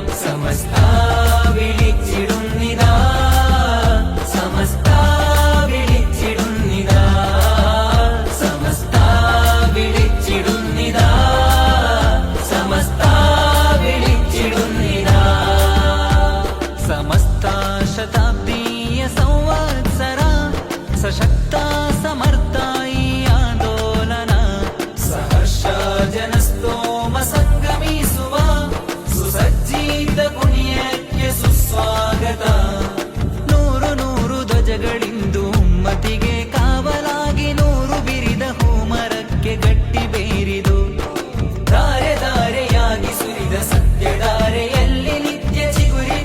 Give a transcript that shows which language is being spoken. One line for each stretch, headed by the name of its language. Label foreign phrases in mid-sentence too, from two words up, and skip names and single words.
Malayalam: സമസ്ത വിളിച്ചിടുന്നിതാ, സമസ്ത വിളിച്ചിടുന്നിതാ, സമസ്ത വിളിച്ചിടുന്നിതാ, സമസ്ത വിളിച്ചിടുന്നിതാ. സമസ്ത ശതാബ്ദീയ സംവത്സര സശക്ത സമർത്ഥായി ആന്തോലന സഹർഷ
Kannada: ಜನಸ್ತೋಮ ಸಂಗಮಿಸುವ ಸುಸಜ್ಜಿತ ಪುಣ್ಯಕ್ಕೆ ಸುಸ್ವಾಗತ 100 ಧ್ವಜಗಳಿಂದು ಉಮ್ಮತಿಗೆ ಕಾವಲಾಗಿ 100 ಬಿರಿದ ಹೂಮರಕ್ಕೆ ಗಟ್ಟಿ ಬೇರಿದು ಧಾರೆ ಧಾರೆಯಾಗಿ ಸುರಿದ ಸತ್ಯಧಾರೆಯಲ್ಲಿ ನಿತ್ಯ ಚಿಗುರಿ